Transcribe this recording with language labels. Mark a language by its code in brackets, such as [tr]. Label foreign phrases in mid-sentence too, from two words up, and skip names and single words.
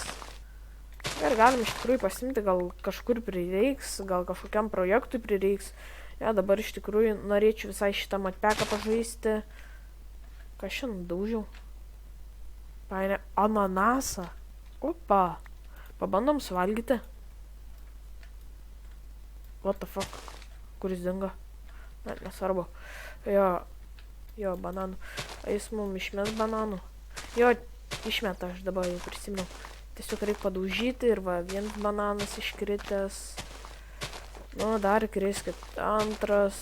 [lt] Ir galim iš tikrųjų pasimti, gal kažkur prireiks, gal kažkokiam projektui prireiks. Ja, dabar iš tikrųjų norėčiau visai šitą modpeką pažaisti. Ką šiandien daužiau? Paėmė ananasą. Opa. Pabandom suvalgyti. [en] What the fuck? [lt] Kuris dingo? Ne, nesvarbu. Jo, bananų. Jis mum išmes bananų. Jo, išmeta, aš dabar jau prisimenu. Tiesiog reikia padaužyti ir va, vienas bananas iškritęs. Nu, dar kriskit antras.